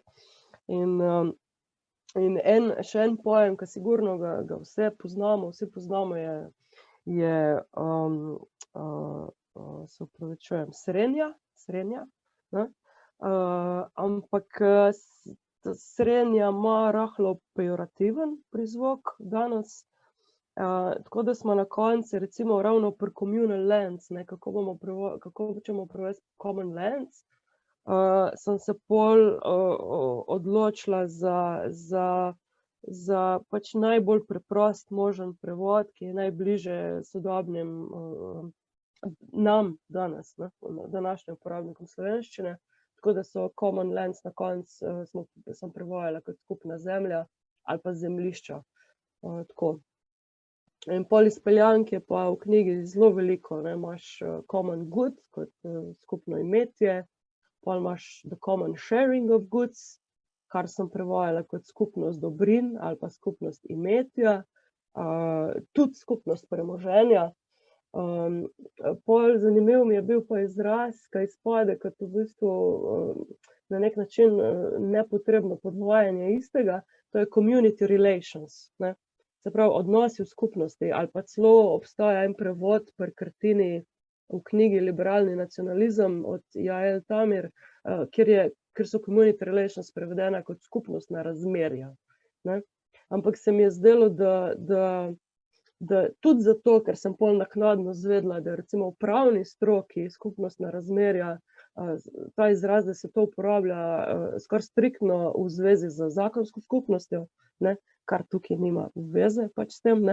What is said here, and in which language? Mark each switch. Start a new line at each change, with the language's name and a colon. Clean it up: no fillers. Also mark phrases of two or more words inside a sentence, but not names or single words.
Slovenian: In še en pojem, ki sigurno ga vsi poznamo, je se opravičujem, srenja, ne. Ampak srenja ima rahlo pejorativen prizvok danes, tako da smo na koncu recimo ravno pri
English: communal lands,
Slovenian: ne, kako ćemo prevesti
English: common lands,
Slovenian: sem se pol odločila za pač najbolj preprost možen prevod, ki je najbližje sodobnim nam danes, ne, današnjim uporabnikom slovenščine, tako da so
English: common lands
Slovenian: na koncu sem prevajala kot skupna zemlja ali pa zemljišča. Tako. In pol izpeljank je pa v knjigi zelo veliko, ne, imaš
English: common good
Slovenian: kot skupno imetje, pol imaš
English: the common sharing of goods,
Slovenian: kar sem prevajala kot skupnost dobrin ali pa skupnost imetja, tudi skupnost premoženja. Pol zanimiv mi je bil pa izraz, kaj izpade kot v bistvu na nek način nepotrebno podvajanje istega, to je
English: community relations,
Slovenian: ne. Se pravi, odnosi v skupnosti, ali pa celo obstaja en prevod pri Krtini v knjigi Liberalni nacionalizem od Jael Tamir, ker so
English: community relations
Slovenian: prevedena kot skupnostna razmerja, ne. Ampak se mi je zdelo, da tudi zato, ker sem pol naknadno izvedela, da recimo v pravni stroki skupnostna razmerja, ta izraz, da se to uporablja skoraj striktno v zvezi z zakonsko skupnostjo, ne, kar tukaj nima veze pač s tem, ne.